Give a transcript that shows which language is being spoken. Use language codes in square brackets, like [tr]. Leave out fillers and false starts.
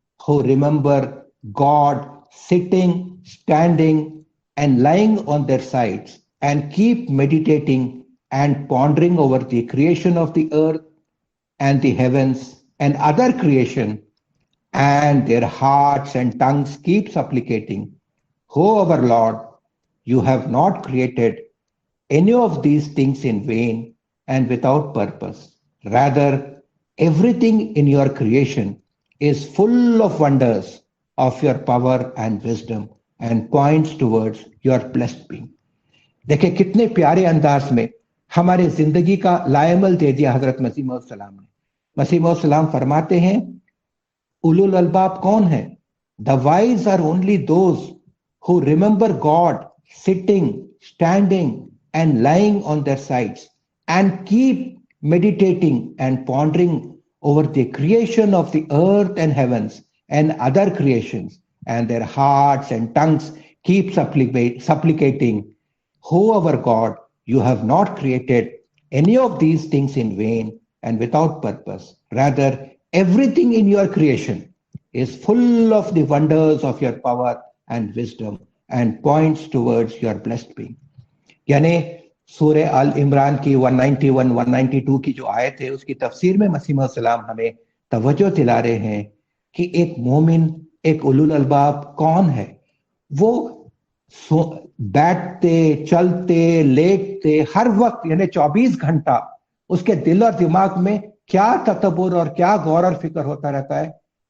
[en] who remember God sitting, standing, and lying on their sides, and keep meditating and pondering over the creation of the earth and the heavens and other creation, and their hearts and tongues keep supplicating, O our Lord, you have not created any of these things in vain and without purpose. Rather, everything in your creation is full of wonders of your power and wisdom and points towards your blessed being. [hi] देखिए कितने प्यारे अंदाज में हमारे जिंदगी का लायमल दे दिया हजरत मसीह मौद सलाम ने। मसीह मौद सलाम फरमाते हैं, उलुल अलबाब कौन है? [en] The wise are only those who remember God sitting, standing, and lying on their sides, and keep meditating and pondering over the creation of the earth and heavens and other creations, and their hearts and tongues keep supplicating, O our God, you have not created any of these things in vain and without purpose. Rather, everything in your creation is full of the wonders of your power and wisdom and points towards your blessed being. [hi] यानी सूरह अल इमरान की 191, 192 की जो आयत है उसकी तफसीर में मसीह मौद सलाम हमें तवज्जो दिला रहे हैं कि एक मोमिन, एक उलुल अलबाब कौन है? वो बैठते, चलते, लेटते, हर वक्त यानी 24 घंटा उसके दिल और दिमाग में क्या तदब्बुर और क्या गौर और फिक्र होता रहता है?